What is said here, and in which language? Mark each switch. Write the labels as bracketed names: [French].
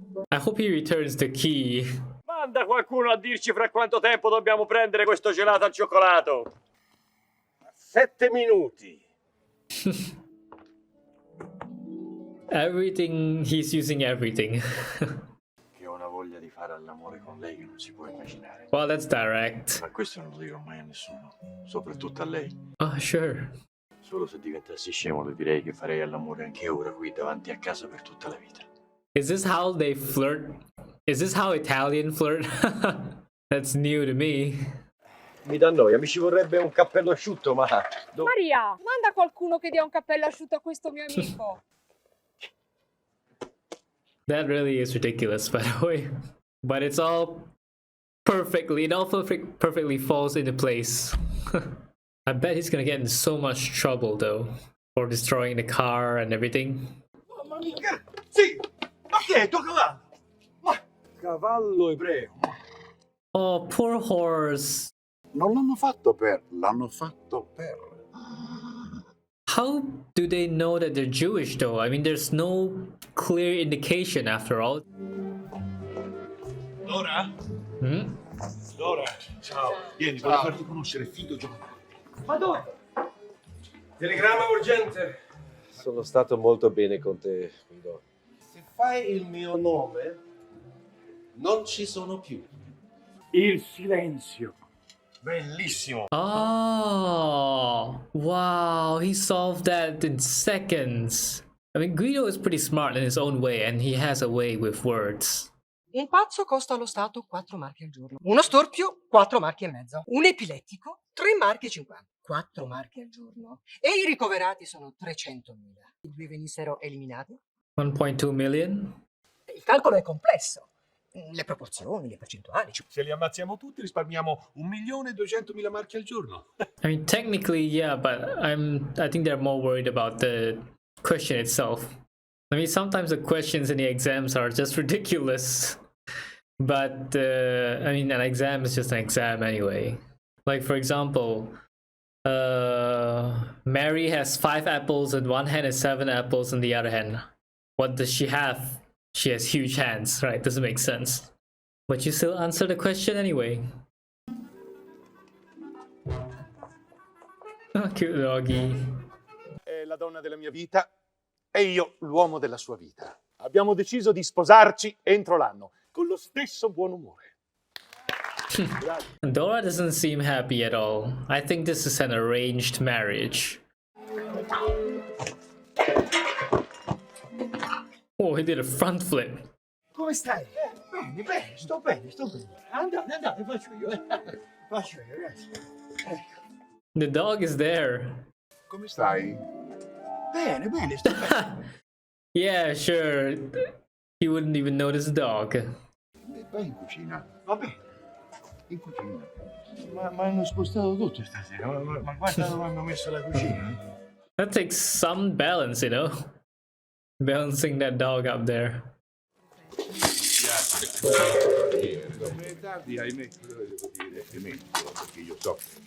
[English] I hope he returns the key. [Italian] Manda qualcuno a dirci fra quanto tempo dobbiamo prendere questo gelato al cioccolato. 7 minuti. [English] Everything, he's using everything. [Italian] Che ho una voglia di fare all'amore con lei che non si può immaginare. [English] Well, that's direct. [Italian] Ma questo non lo dirò mai a nessuno, soprattutto a lei. [English] Oh, sure. [Italian] Solo se diventassi scemo le direi che farei all'amore anche ora qui davanti a casa per tutta la vita. [English] Is this how they flirt? Is this how Italian flirt? That's new to me. [Italian] Mi dà noia, mi ci vorrebbe un cappello asciutto, ma... Maria, manda qualcuno che dia un cappello asciutto a questo mio amico. [English] That really is ridiculous, by the way. But it's all perfectly, it all perfectly falls into place. I bet he's gonna get in so much trouble though, for destroying the car and everything. [Italian] Mamma mia! Sì! Ma che è? Tuo cavallo! Ma... Cavallo ebreo! [English] Oh, poor horse. [Italian] Non l'hanno fatto per, l'hanno fatto per. [English] How do they know that they're Jewish though? I mean, there's no clear indication after all. Dora? Hmm? [Italian] Dora, ciao. Vieni, voglio farti conoscere Fido Giovanni. Ma dove? Telegramma urgente. Sono stato molto bene con te, Guido. Se fai il mio nome, non ci sono più. Il silenzio. Bellissimo! [English] Oh, wow, he solved that in seconds. I mean, Guido is pretty smart in his own way, and he has a way with words. [Italian] Un pazzo costa allo Stato 4 marchi al giorno. Uno storpio, 4 marchi e mezzo. Un epilettico, 3 marchi e 50. 4 marchi al giorno. E i ricoverati sono 300.000. I due venissero eliminati. [English] 1.2 million? [Italian] Il calcolo è complesso. Le proporzioni, le percentuali. Se li ammazziamo tutti risparmiamo 1.200.000 marchi al giorno. [English] I mean, technically, yeah, but I think they're more worried about the question itself. I mean, sometimes the questions in the exams are just ridiculous. But, I mean, an exam is just an exam anyway. Like, for example, Mary has 5 apples in one hand and 7 apples in the other hand. What does she have? She has huge hands, right? Doesn't make sense. But you still answer the question anyway. Oh, cute doggy. [Italian] È la donna della mia vita e io l'uomo della sua vita. Abbiamo deciso di sposarci entro l'anno, con lo stesso buon umore. [English] Dora doesn't seem happy at all. I think this is an arranged marriage. Oh, he did a front flip. [Italian] Come stai? Bene, bene, sto bene, sto bene. Andate, andate, faccio io, Faccio io, ragazzi. [English] The dog is there. [Italian] Come stai? Bene, bene, sto bene. [English] Yeah, sure. He wouldn't even notice the dog. [Italian] Vai in cucina. Va bene. In cucina. Ma hanno spostato tutto stasera. Ma guarda dove hanno messo la cucina. [English] That takes some balance, you know? Balancing that dog up there. [Italian] È tardi, ahimè. Devo dire, perché io so.